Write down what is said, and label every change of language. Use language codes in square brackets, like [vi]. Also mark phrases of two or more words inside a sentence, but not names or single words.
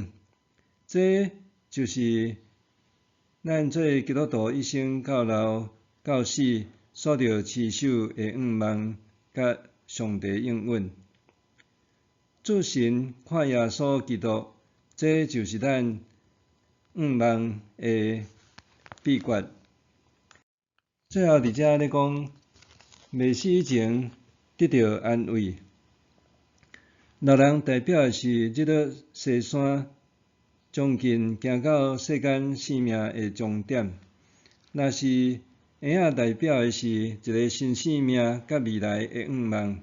[nan] 这就是咱做基督徒一生到老到死所着持守的愿望，甲上帝应允。自神看耶稣基督，这就是咱愿望的秘诀。最后伫遮咧讲，未死以前得到安慰。老人代表的是日落西山，将近行到世间生命的终点；若是婴仔代表的是一个新生命甲未来的愿望。